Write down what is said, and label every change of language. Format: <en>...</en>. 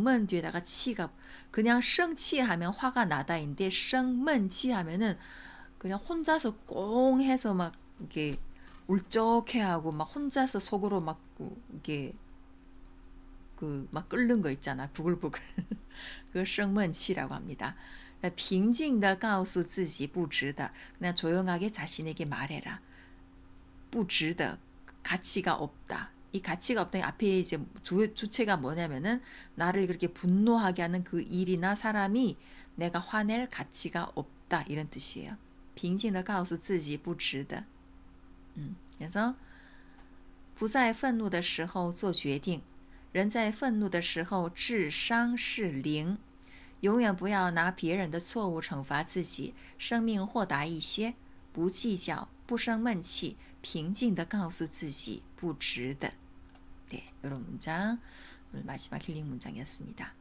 <ko>闷 뒤에다가 치가 그냥 生气하면 화가 나다인데 生闷气 하면은 그냥 혼자서 꽁 해서 막 이게 울적해하고 막 혼자서 속으로 막 이게 그 막 끓는 거 있잖아. 부글부글. 그 生闷气라고 합니다.</ko> <zh>平静地告诉自己不值得.</zh> <ko>그냥 조용하게 자신에게 말해라.</ko> <zh>不值得.</zh> <ko>가치가 없다. 이 가치가 없다. 앞에 이제 주체가 뭐냐면은 나를 그렇게 분노하게 하는 그 일이나 사람이 내가 화낼 가치가 없다 이런 뜻이에요.</ko> <zh>平静地告诉自己不值得.그래서 不在愤怒的时候做决定，人在愤怒的时候智商是零。永远不要拿别人的错误惩罚自己，生命豁达一些，不计较，不生闷气，平静地告诉自己不值得.</zh> <ko>네, 이런 문장 오늘 마지막 힐링 문장이었습니다.</ko>